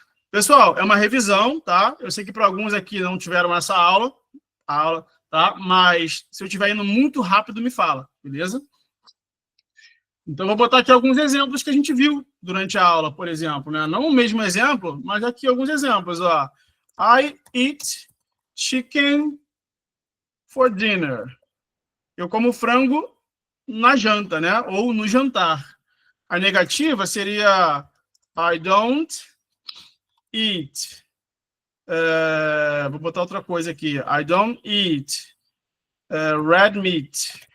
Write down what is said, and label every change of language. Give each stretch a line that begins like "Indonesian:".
Portuguese: Pessoal, é uma revisão, tá? Eu sei que para alguns aqui não tiveram essa aula, tá? Mas se eu estiver indo muito rápido, me fala, beleza? Então, vou botar aqui alguns exemplos que a gente viu durante a aula, por exemplo, né? Não o mesmo exemplo, mas aqui alguns exemplos, ó.
English: I eat chicken for dinner.
Portuguese: Eu como frango na janta, né? Ou no jantar. A negativa seria
English: I don't eat.
Portuguese: Vou botar outra coisa aqui.
English: I don't eat red meat.